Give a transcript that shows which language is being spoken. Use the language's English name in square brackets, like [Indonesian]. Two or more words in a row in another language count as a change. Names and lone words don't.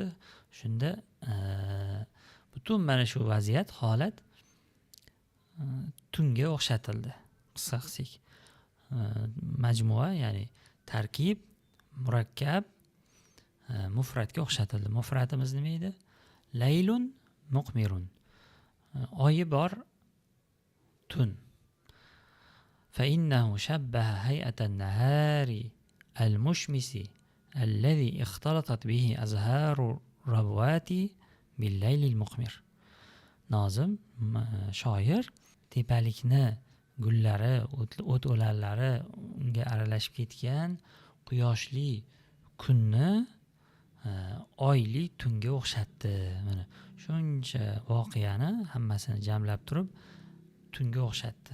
[Uzbek] Shunda butun mana shu vaziyat, holat tunga o'xshatildi. Qisqa-qisik majmua, ya'ni tarkib, murakkab mufratga o'xshatildi. Mufratimiz nima edi? [Arabic] ليل مقمر. [Uzbek] Oyi bor, tun. [Arabic] فإنه شبه هيئة النهار المشمس الذي اختلطت به أزهار الربوة بالليل المقمر. [Uzbek] Nozim, shoir, tepalikni gullari, o't-o'lanlari unga aralashib ketgan quyoshli kunni oyli tunga o'xshatdi. Mana shuncha voqeani hammasini jamlab turib tunga o'xshatdi.